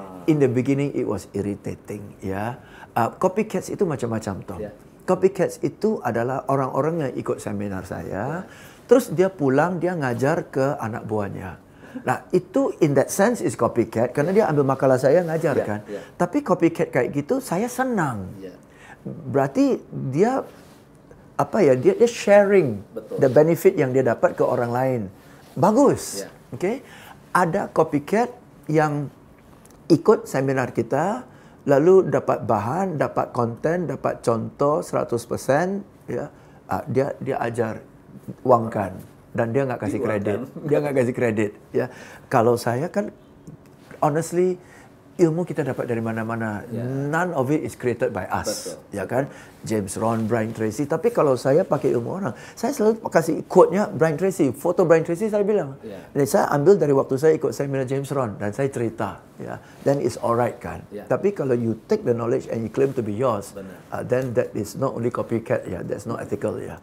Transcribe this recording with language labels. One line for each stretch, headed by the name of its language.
English: In the beginning it was irritating, ya.
Indonesian: Copycats itu macam-macam, Tom. Copycats itu adalah orang-orang yang ikut seminar saya, terus dia pulang, dia ngajar ke anak buahnya. Nah, itu
English: in that sense is copycat
Indonesian: karena dia ambil makalah saya ngajar kan. Tapi copycat kayak gitu saya senang. Berarti dia dia
English: sharing the benefit
Indonesian: yang dia dapat ke orang lain. Bagus. Ada copycat yang ikut seminar kita lalu dapat bahan, dapat konten, dapat contoh 100%, dia ajar uangkan. Dan dia nggak kasih kredit. Ya, kalau saya kan, honestly, ilmu kita dapat dari mana-mana.
English: None of it is created by us.
Indonesian: Ya kan, James Ron, Brian Tracy. Tapi kalau saya pakai ilmu orang, saya selalu kasih quote-nya Brian Tracy, foto Brian Tracy saya bilang. Dan saya ambil dari waktu saya ikut seminar James Ron dan saya cerita.
English: Then it's alright kan.
Indonesian: Tapi kalau
English: you take the knowledge and you claim to be yours, then that is not only copycat, that's not ethical.